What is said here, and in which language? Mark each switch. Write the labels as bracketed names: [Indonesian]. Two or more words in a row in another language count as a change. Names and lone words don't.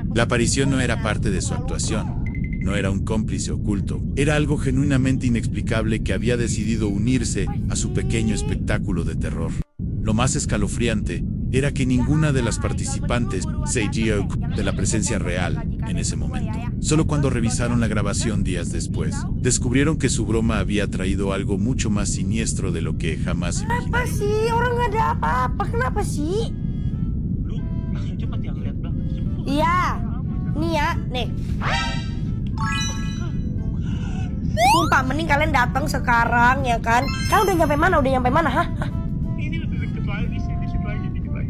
[Spanish] La aparición no era parte de su actuación, no era un cómplice oculto, era algo genuinamente inexplicable que había decidido unirse a su pequeño espectáculo de terror. Lo más escalofriante era que ninguna de las participantes se dio de la presencia real en ese momento. Solo cuando revisaron la grabación días después, descubrieron que su broma había traído algo mucho más siniestro de lo que jamás imaginaron. [Indonesian] Apa sih? Orang nggak ada apa-apa. Kenapa sih? Lu langsung cepet ya ngeliat bang. Iya. Nih ya, nih. Sumpah, mending kalian datang sekarang ya kan? Kalian udah nyampe mana? Udah nyampe mana? Hah? Ini lebih deket lagi sih, dikit lagi, dikit lagi.